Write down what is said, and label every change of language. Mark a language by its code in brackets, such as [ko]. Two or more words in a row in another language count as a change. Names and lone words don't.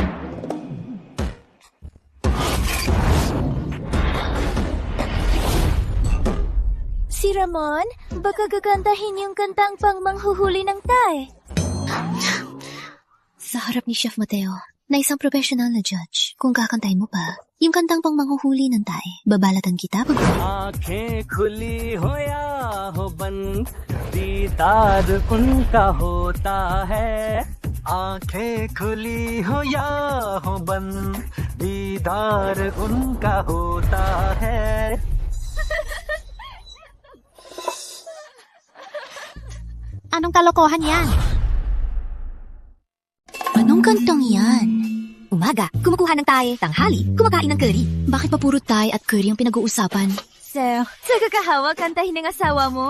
[tl] Si Ramon, baka gagandahin yung kantang pang manghuhuli ng tae. Sa harap ni Chef Mateo, na isang professional na judge, kung kakantahin mo pa, yung kantang pang manghuhuli ng tae, babalatan kita pag [hi] आँखें खुली हो या हो बंद दीदार उनका होता है आँखें खुली हो या हो बंद दीदार उनका होता है [tl] Anong kalokohan yan? Anong kantang yan? Umaga, kumukuha ng tae. Tanghali, kumakain ng curry. Bakit pa puro tae at curry ang pinag-uusapan? Sel, sa kakahawa kantahin ng asawa mo?